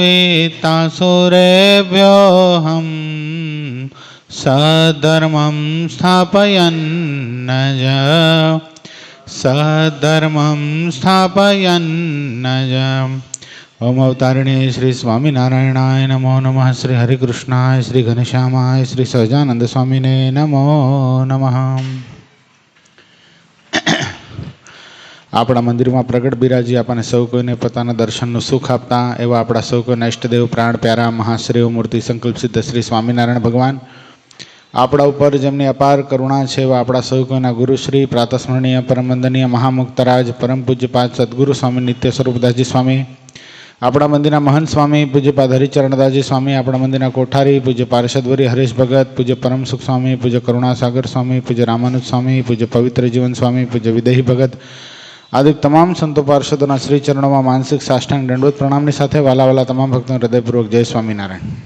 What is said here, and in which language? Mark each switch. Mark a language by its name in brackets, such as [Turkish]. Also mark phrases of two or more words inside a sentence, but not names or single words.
[Sanskrit] वित्तासुरेभ्योऽहं सद्धर्मं स्थापयन्नज ओम अवतारिणे श्री स्वामीनारायणाय नमो नमः। श्री हरिकृष्णाय श्री घनश्यामाय श्री सहजानंद स्वामीने नमो नमः। [Gujarati] આપણા મંદિરમાં પ્રગટ બિરાજી આપણને સૌ કોઈને પોતાના દર્શનનું સુખ આપતા એવા આપણા સૌ કોઈના ઇષ્ટદેવ પ્રાણ પ્યારા મહાશ્રેય મૂર્તિ સંકલ્પ સિદ્ધ શ્રી સ્વામિનારાયણ ભગવાન આપણા ઉપર જેમની અપાર કરુણા છે એવા આપણા સૌ કોઈના ગુરુશ્રી પ્રાતસ્મરણીય પરમ વંદનીય મહામુક્તરાજ પરમ પૂજ્યપાદ સદગુરુ સ્વામી નિત્ય સ્વરૂપદાસજી સ્વામી, આપણા મંદિરના મહંત સ્વામી પૂજ્યપાદ હરિચરણદાસજી સ્વામી, આપણા મંદિરના કોઠારી પૂજ્ય પાર્ષદવરી હરેશ ભગત, પૂજ્ય પરમ સુખ સ્વામી, પૂજ્ય કરુણાસાગર સ્વામી, પૂજ્ય રામાનુજ સ્વામી, પૂજ્ય પવિત્ર જીવન સ્વામી, પૂજ્ય વિદેહી ભગત આદિ તમામ સંતો પાર્ષદોના શ્રી ચરણોમાં માનસિક સાષ્ટાંગ દંડવત પ્રણામની સાથે વાલા વાલા તમામ ભક્તોને હૃદયપૂર્વક જય સ્વામિનારાયણ.